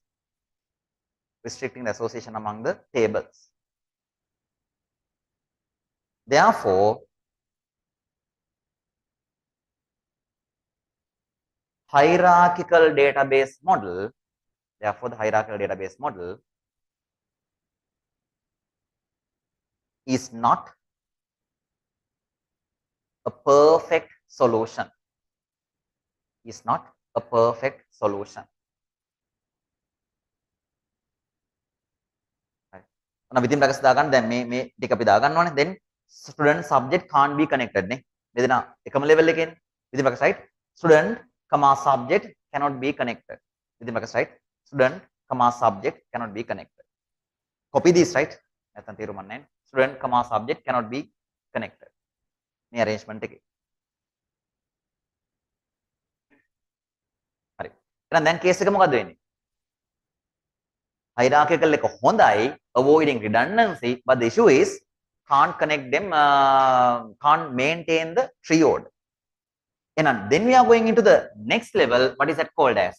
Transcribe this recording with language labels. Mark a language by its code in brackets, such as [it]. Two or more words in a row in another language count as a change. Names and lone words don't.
[en] Therefore, the hierarchical database model is not a perfect solution. Within brackets [si] දාගන්න දැන් මේ ටික අපි දාගන්න ඕනේ. [en] Then student subject can't be connected නේ. [si] දෙදෙනා එකම level එකේනේ. [en] Within brackets right? Student comma subject cannot be connected. Within brackets right? Student comma subject cannot be connected. Copy this right? [si] නැත්නම් තේරුම් ගන්න. [en] Student comma subject cannot be connected. [si] මේ arrangement එකේ. හරි. එහෙනම් දැන් case එක මොකද්ද වෙන්නේ? Hierarchical එක හොඳයි, [en] avoiding redundancy, but the issue is can't connect them, can't maintain the tree order. And then we are going into the next level. What is that called as?